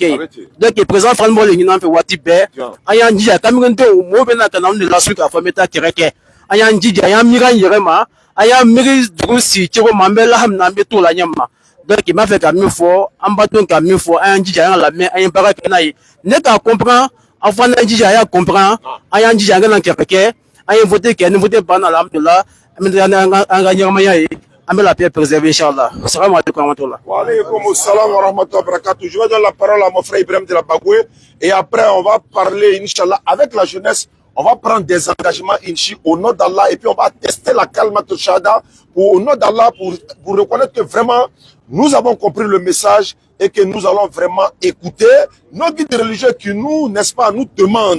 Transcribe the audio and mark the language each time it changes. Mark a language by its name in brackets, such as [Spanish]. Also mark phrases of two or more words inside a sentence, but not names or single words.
[Bambara] kɛ yen donc président Fane bɔ le ɲini an fɛ waati bɛɛ an y'an jija kamaledenw mɔgɔw bɛ na ka na anw de lasu k'a fɔ an bɛ taa kɛlɛ kɛ an y'an jija an y'an miiri an yɛrɛ ma an y'a miiri dugu si cogo ma an bɛ lahamina an bɛ t'o la ɲɛma donc i b'a fɛ ka min fɔ an b'a to ka min fɔ an y'an jija an ka lamɛn an ye baara kɛ n'a ye ne k'a comprend an fana y'an jija an y'a comprend an y'an jija an kana kɛlɛ kɛ an ye vote kɛ ni vote banna alhamdulilah an bɛ an ka ɲɛnamaya ye an bɛ [French] la paix préserver [Bambara] inchallah [Arabic] السلام عليكم ورحمة الله. وعليكم السلام ورحمة الله وبركاته. [French] Je vais donner la parole à mon frère Ibrahim de la Bagoué et après on va parler inchallah avec la jeunesse. On va prendre des engagements au nom d'Allah et puis on va tester la calme shahada au nom d'Allah pour reconnaître que vraiment nous avons compris le message et que nous allons vraiment écouter nos guides religieux qui nous, n'est-ce pas, nous demandent.